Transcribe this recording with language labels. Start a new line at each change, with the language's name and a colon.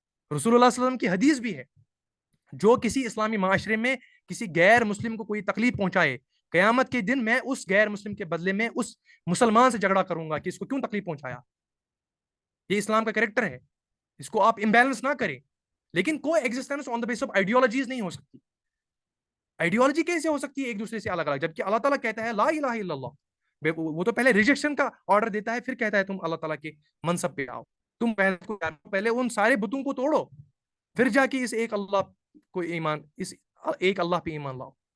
Urdu: رسول اللہ صلی اللہ علیہ وسلم کی حدیث بھی ہے، جو کسی اسلامی معاشرے میں کسی غیر مسلم کو کوئی تکلیف پہنچائے، قیامت کے دن میں اس غیر مسلم کے بدلے میں اس مسلمان سے جھگڑا کروں گا کہ اس کو کیوں تکلیف پہنچایا. یہ اسلام کا کریکٹر ہے، اس کو آپ امبیلنس نہ کریں.
English: لیکن coexistence on the base of ideologies نہیں ہو سکتی.
Urdu: آئیڈیالوجی کیسے ہو سکتی ہے ایک دوسرے سے الگ الگ، جبکہ اللہ تعالیٰ کہتا ہے
Arabic: لا الہ الا اللہ.
Urdu: وہ تو پہلے ریجیکشن کا آرڈر دیتا ہے، پھر کہتا ہے تم اللہ تعالیٰ کے منصب پہ آؤ، تم پہلے ان سارے بتوں کو توڑو، پھر جا کے اس ایک اللہ کو ایمان، اس ایک اللہ پہ ایمان لاؤ.